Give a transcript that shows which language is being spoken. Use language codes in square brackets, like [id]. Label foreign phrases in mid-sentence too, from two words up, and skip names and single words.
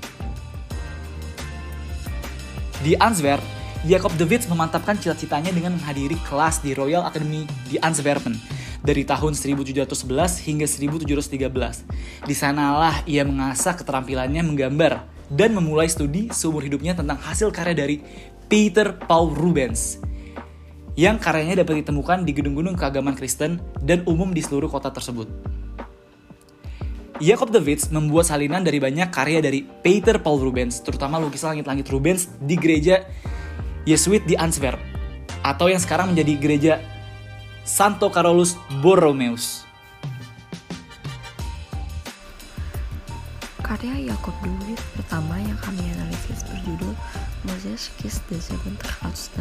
[id] Di Antwerp, Jacob de Witt memantapkan cita-citanya dengan menghadiri kelas di Royal Academy di Antwerpen dari tahun 1711 hingga 1713. Di sanalah ia mengasah keterampilannya menggambar dan memulai studi seumur hidupnya tentang hasil karya dari Peter Paul Rubens, yang karyanya dapat ditemukan di gedung-gedung keagamaan Kristen dan umum di seluruh kota tersebut. Jacob de Witt membuat salinan dari banyak karya dari Peter Paul Rubens, terutama lukisan langit-langit Rubens di gereja Yesuit di Antwerp, atau yang sekarang menjadi gereja Santo Carolus Borromeus. Karya Jacob de Witt pertama yang kami analisis berjudul Moses Kiss the Zeventerhausen.